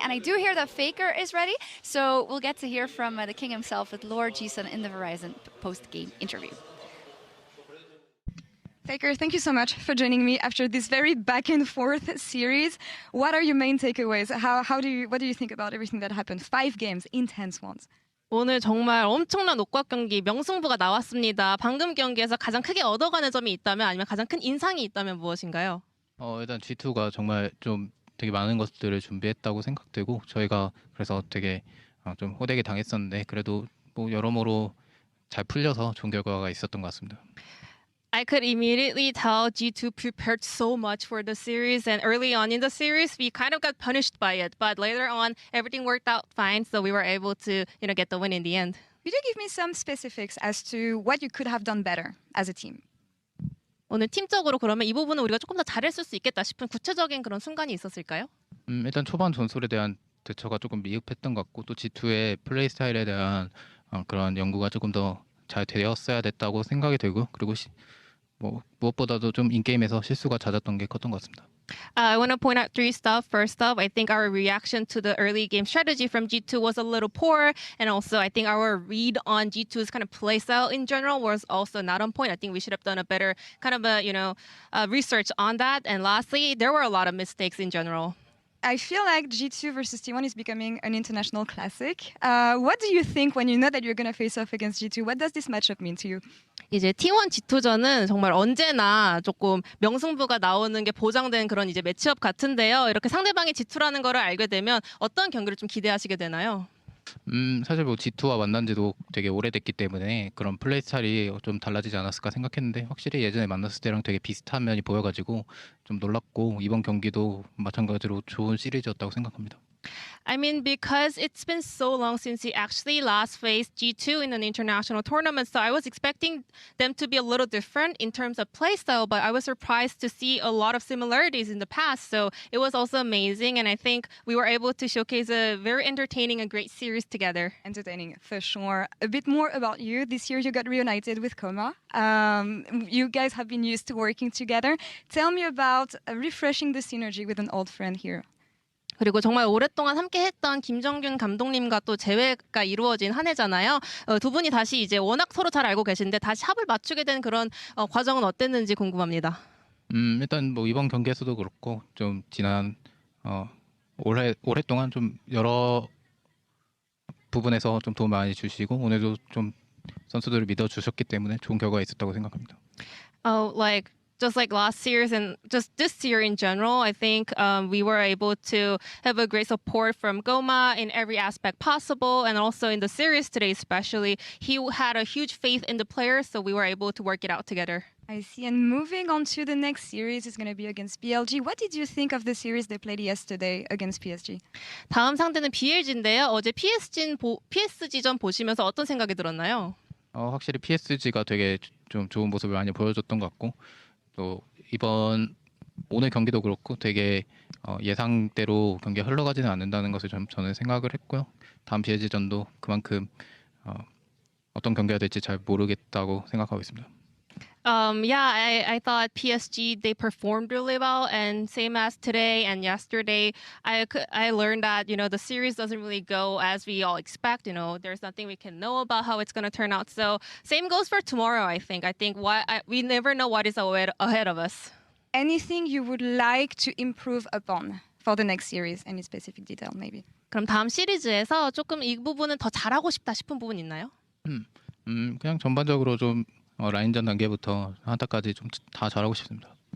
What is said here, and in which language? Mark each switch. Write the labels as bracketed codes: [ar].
[en] And I do hear that Faker is ready. So we'll get to hear from the king himself with Lord Jisun in the Verizon post-game interview. Faker, thank you so much for joining me after this very back and forth series. What are your main takeaways? What do you think about everything that happened? 5 games, intense ones. [ko] 오늘 정말 엄청난 녹박 경기 명승부가 나왔습니다. 방금 경기에서 가장 크게 얻어가는 점이 있다면 아니면 가장 큰 인상이 있다면 무엇인가요? 일단 G2가 정말 좀 되게 많은 것들을 준비했다고 생각되고 저희가 그래서 되게 좀 호되게 당했었는데 그래도 뭐 여러모로 잘 풀려서 좋은 결과가 있었던 것 같습니다. [en] I could immediately tell G2 prepared so much for the series, and early on in the series, we kind of got punished by it. But later on, everything worked out fine, so we were able to, get the win in the end. Could you give me some specifics as to what you could have done better as a team? [ko] 오늘 팀적으로 그러면 이 부분은 우리가 조금 더 잘했을 수 있겠다 싶은 구체적인 그런 순간이 있었을까요? 일단 초반 전술에 대한 대처가 조금 미흡했던 것 같고 또 G2의 플레이 스타일에 대한 그런 연구가 조금 더 잘 되었어야 됐다고 생각이 들고 그리고 무엇보다도 좀 인게임에서 실수가 잦았던 게 컸던 것 같습니다. [en] I want to point out 3 stuff. First off, I think our reaction to the early game strategy from G2 was a little poor. And also, I think our read on G2's kind of play style in general was also not on point. I think we should have done a better kind of research on that. And lastly, there were a lot of mistakes in general. I feel like G2 versus T1 is becoming an international classic. What do you think when you know that you're going to face off against G2? What does this matchup mean to you? [ko] 이제 T1 G2전은 정말 언제나 조금 명승부가 나오는 게 보장된 그런 이제 매치업 같은데요. 이렇게 상대방이 G2라는 거를 알게 되면 어떤 경기를 좀 기대하시게 되나요? 사실 뭐 G2와 만난 지도 되게 오래됐기 때문에 그런 플레이 스타일이 좀 달라지지 않았을까 생각했는데 확실히 예전에 만났을 때랑 되게 비슷한 면이 보여가지고 좀 놀랐고 이번 경기도 마찬가지로 좋은 시리즈였다고 생각합니다. [en] I mean, because it's been so long since he actually last faced G2 in an international tournament, so I was expecting them to be a little different in terms of play style, but I was surprised to see a lot of similarities in the past, so it was also amazing, and I think we were able to showcase a very entertaining and great series together. Entertaining, for sure. A bit more about you. This year you got reunited with Koma. You guys have been used to working together. Tell me about refreshing the synergy with an old friend here. [ko] 그리고 정말 오랫동안 함께했던 김정균 감독님과 또 재회가 이루어진 한 해잖아요. 두 분이 다시 이제 워낙 서로 잘 알고 계신데 다시 합을 맞추게 된 그런 과정은 어땠는지 궁금합니다. 일단 뭐 이번 경기에서도 그렇고 좀 지난 오랫동안 좀 여러 부분에서 좀 도움 많이 주시고 오늘도 좀 선수들을 믿어 주셨기 때문에 좋은 결과가 있었다고 생각합니다. [en] Just like last year's and just this year in general, I think we were able to have a great support from Goma in every aspect possible. And also in the series today especially, he had a huge faith in the players, so we were able to work it out together. I see. And moving on to the next series is going to be against BLG. What did you think of the series they played yesterday against PSG? [ko] 다음 상대는 BLG인데요. 어제 PSG전 보시면서 어떤 생각이 들었나요? 확실히 PSG가 되게 좀 좋은 모습을 많이 보여줬던 것 같고 또 오늘 경기도 그렇고 되게 예상대로 경기가 흘러가지는 않는다는 것을 저는 생각을 했고요. 다음 PSG전도 그만큼 어떤 경기가 될지 잘 모르겠다고 생각하고 있습니다. [en] I thought PSG, they performed really well, and same as today and yesterday, I learned that, the series doesn't really go as we all expect. There's nothing we can know about how it's going to turn out. So same goes for tomorrow, I think. We never know what is ahead of us. Anything you would like to improve upon for the next series? Any specific detail, maybe? [ko] 그럼 다음 시리즈에서 조금 이 부분은 더 잘하고 싶다 싶은 부분 있나요? 그냥 전반적으로 좀 라인전 단계부터 한타까지 좀 다 잘하고 싶습니다.